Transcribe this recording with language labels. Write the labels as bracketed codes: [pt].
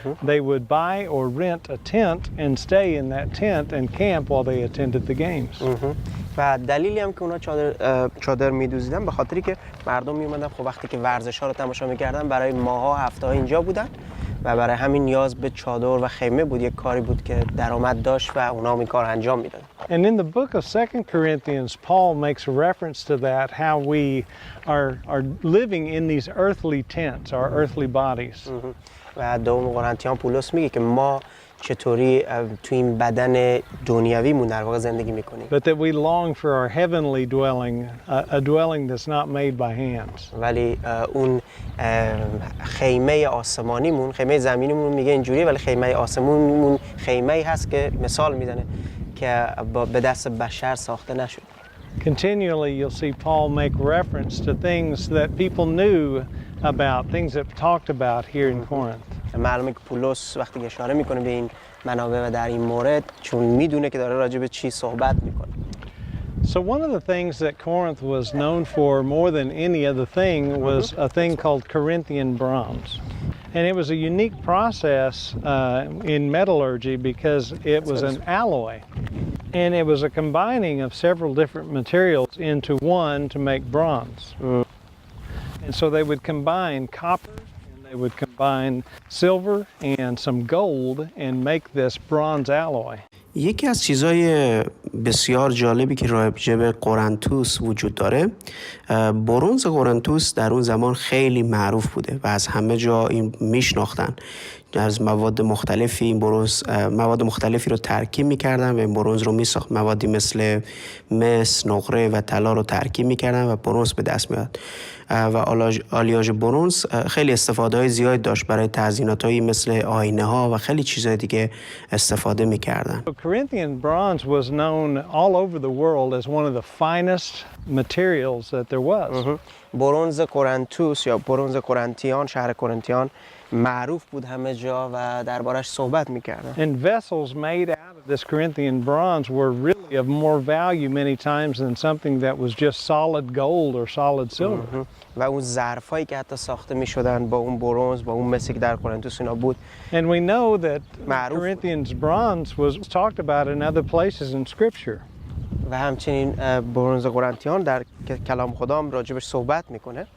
[en] They would buy or rent a tent and stay in that tent and camp while they attended the games. [fa] و دلیلی هم که اونا چادر میدوزیدن به خاطری که مردم میومدن خب وقتی که ورزش ها رو تماشا میکردن برای ماها هفته ها اینجا بودن و برای همین نیاز به چادر و خیمه بود، یک کاری بود که درآمد داشت و اونا هم این کار انجام میدادن. [en] And in the book of 2 Corinthians, Paul makes a reference to that, how we are living in these earthly tents, our earthly bodies. [fa] و دوم قرنتیان پولس میگه که ما چطوری تو این بدن دنیویمون در واقع زندگی میکنیم. [en] But that we long for our heavenly dwelling, a dwelling that's not made by hands. [fa] ولی اون خیمه آسمانیمون، خیمه زمینیمون میگه اینجوریه، ولی خیمه آسمانیمون خیمه‌ای هست که مثال میزنه که به دست بشر ساخته نشد. [en] Continually you'll see Paul make reference to things that people knew about, things that talked about here in Corinth. [fa] معلومه که پولس وقتی اشاره میکنه به این منابع و در این مورد چون میدونه که داره راجع به چی صحبت میکنه. [en] So one of the things that Corinth was known for more than any other thing was a thing called Corinthian bronze. And it was a unique process in metallurgy because it was an alloy. And it was a combining of several different materials into one to make bronze. And so they would combine copper and they would combine silver and some gold and make this bronze alloy. [fa] یکی از چیزای بسیار جالبی که راجع به قرنتوس وجود داره، برنز قرنتوس در اون زمان خیلی معروف بوده و از همه جا این میشناختن. از مواد مختلفی این برنز مواد مختلفی رو ترکیب میکردن و این برنز رو میساخت. موادی مثل مس، نقره و طلا رو ترکیب میکردن و برنز به دست میاد. و آلیاژ برنز خیلی استفاده‌های زیاد داشت، برای تزییناتایی مثل آینه ها و خیلی چیزای دیگه استفاده میکردن. [en] Corinthian bronze was known all over the world as one of the finest materials that there was. [fa] برنز قرنتوس یا برنز قرنتیان، شهر قرنتیان معروف بود همه جا و دربارش صحبت میکردن. [en] And vessels made out of this Corinthian bronze were really of more value many times than something that was just solid gold or solid silver. [fa] و اون ظرفایی که حتی ساخته میشدن با اون برنز، با اون مسی که در قرنتوس اینا بود. [en] And we know that Corinthians bronze was talked about in other places in scripture. [fa] و همچنین برنز قرنتیان در کلام خدا هم راجبش صحبت میکنه.